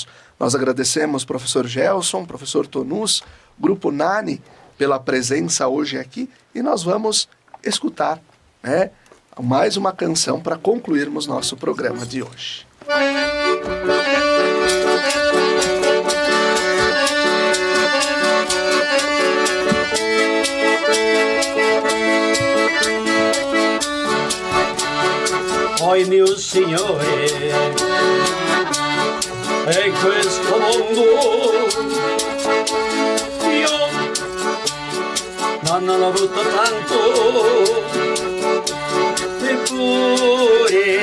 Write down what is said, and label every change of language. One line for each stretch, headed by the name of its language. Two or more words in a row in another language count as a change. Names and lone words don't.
Portuguese: Nós agradecemos professor Gelson, professor Tonus, Grupo Nani, pela presença hoje aqui, e nós vamos escutar, mais uma canção para concluirmos nosso programa de hoje.
Italian: Oi mio Signore, e questo mondo io non ho avuto tanto, eppure